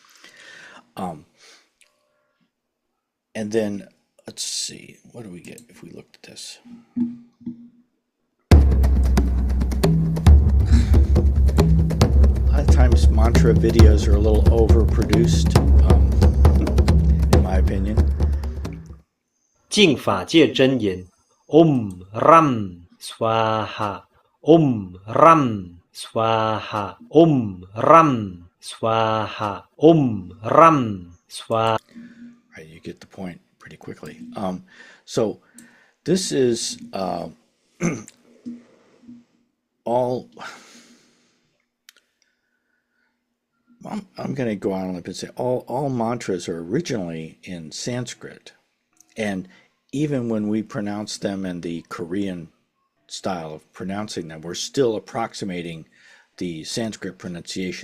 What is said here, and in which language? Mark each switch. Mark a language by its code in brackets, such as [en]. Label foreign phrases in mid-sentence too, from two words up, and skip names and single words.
[en] And then let's see, what do we get if we looked at this? A lot of times mantra videos are a little overproduced, in my opinion. [zh] 净法界真言 [sa] Om Ram Swaha Om Ram Swaha Om Ram Swaha Om Ram Swaha. [en] Right, you get the point pretty quickly. So this is all. I'm going to go on and say all mantras are originally in Sanskrit, and even when we pronounce them in the Korean style of pronouncing them, we're still approximating the Sanskrit pronunciation.